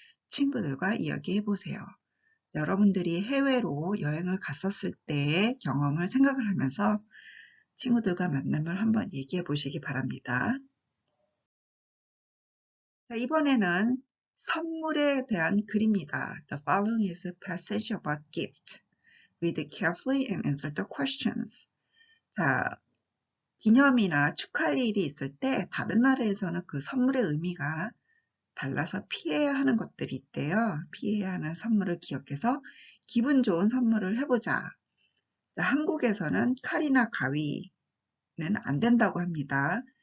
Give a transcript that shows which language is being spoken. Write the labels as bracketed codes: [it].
[ko] 친구들과 이야기해 보세요. 여러분들이 해외로 여행을 갔었을 때의 경험을 생각을 하면서 친구들과 만나면 한번 얘기해 보시기 바랍니다. 자, 이번에는 선물에 대한 글입니다. [en] The following is a passage about gift. Read carefully and answer the questions. [ko] 자, 기념이나 축하할 일이 있을 때 다른 나라에서는 그 선물의 의미가 달라서 피해야 하는 것들이 있대요. 피해야 하는 선물을 기억해서 기분 좋은 선물을 해보자. 자, 한국에서는 칼이나 가위는 안 된다고 합니다.